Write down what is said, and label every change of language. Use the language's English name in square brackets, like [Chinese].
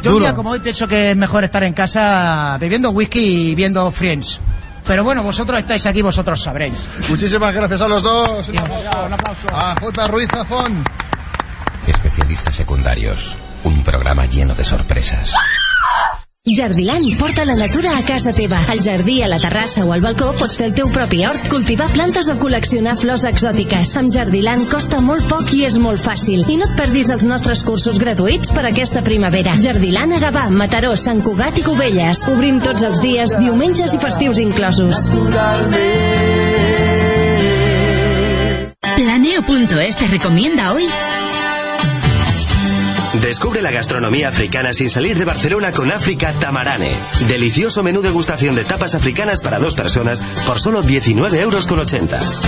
[Spanish] Yo un día como hoy pienso que es mejor estar en casa bebiendo whisky y viendo Friends. Pero bueno, vosotros estáis aquí, vosotros sabréis. Muchísimas gracias a los dos. Un aplauso. A J. Ruiz Zafón. Especialistas secundarios, un programa lleno de sorpresas. [Catalan] Jardiland, porta la natura a casa teva. Al jardí, a la terrassa o al balcó pots fer el teu propi hort, cultivar plantes o col·leccionar flors exòtiques. Amb Jardiland costa molt poc i és molt fàcil. I no et perdis els nostres cursos gratuïts per aquesta primavera. Jardiland a Gavà, Mataró, Sant Cugat i Cubelles. Obrim tots els dies, diumenges i festius inclosos. [Spanish] Planeo.es te recomienda hoy. Descubre la gastronomía africana sin salir de Barcelona con África Tamarane. Delicioso menú degustación de tapas africanas para dos personas por solo 19,80€.